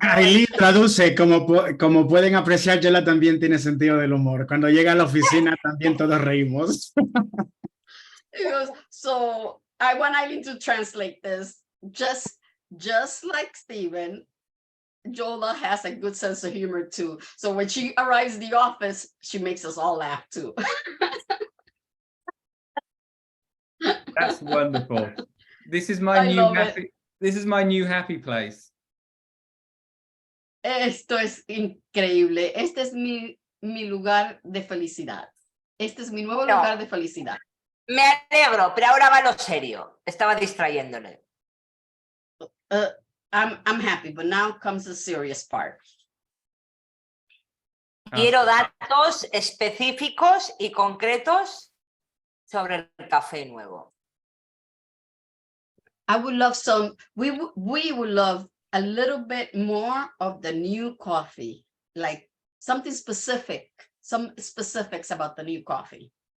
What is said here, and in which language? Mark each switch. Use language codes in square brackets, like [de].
[es] Aileen traduce, como pueden apreciar, Yola también tiene sentido del humor. Cuando llega a la oficina también todos reímos. [en] He goes, so I want Eileen to translate this. Just like Stephen, Jola has a good sense of humor too. So when she arrives in the office, she makes us all laugh too. that's wonderful. This is my I new love it. happy. This is my new happy place. [es] Esto es increíble. Este es mi lugar de felicidad. Este es mi nuevo No. lugar de felicidad. Me alegro, pero ahora va lo serio. Estaba distrayéndole. [en] I'm happy, but now comes the serious part. [es] Quiero datos específicos y concretos sobre el café nuevo. [en] I would love we would love a little bit more of the new coffee, like something specific, some specifics about the new coffee.